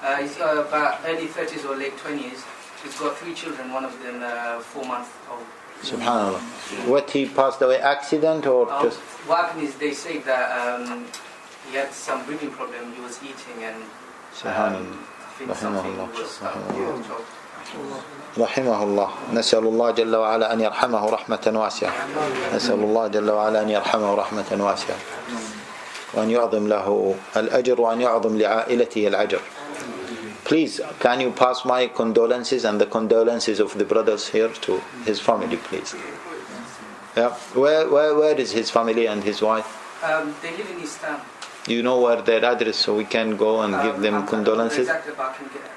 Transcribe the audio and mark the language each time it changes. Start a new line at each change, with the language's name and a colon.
English: He's about early 30s or late 20s. He's got 3 children, one of them 4 months old. Subhanallah. What, he passed away accident or just? What happened is they say that he had some breathing problem. He was eating and I think something was choked.
Arabic: رحمه الله نسأل الله جل وعلا أن يرحمه رحمة واسعة نسأل الله جل وعلا أن يرحمه رحمة واسعة وأن يعظم له الأجر وأن يعظم لعائلته الأجر.
English: Please, can you pass my condolences and the condolences of the brothers here to his family, please? Yeah. Where is his family and his wife? They live in East Town. You know where their address, so we can go and give them condolences? Exactly, but I can get it.